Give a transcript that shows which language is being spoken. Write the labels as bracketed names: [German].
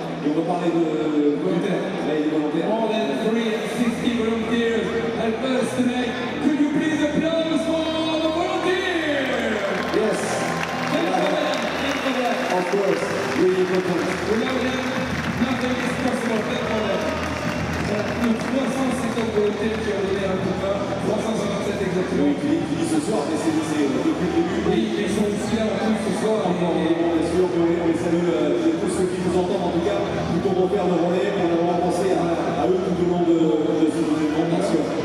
[French] Et on va parler de volontaires. Là, il y a des volontaires. [English] More than 360 volunteers help us tonight. Could you please applause for the volunteers? Yes. Of course. Really important. Without them, nothing is possible. Thank you. [French] Voilà, 350 volontaires qui ont donné un coup de main, 357 exactement. Oui, qui dit ce soir, mais c'est depuis le début. Oui, ils sont aussi là en plus ce soir. Encore, bien sûr, on les salue tous ceux qui nous entendent en tout cas, tout au repère de relais, on a vraiment pensé à eux tout au long de ce événement, bien sûr.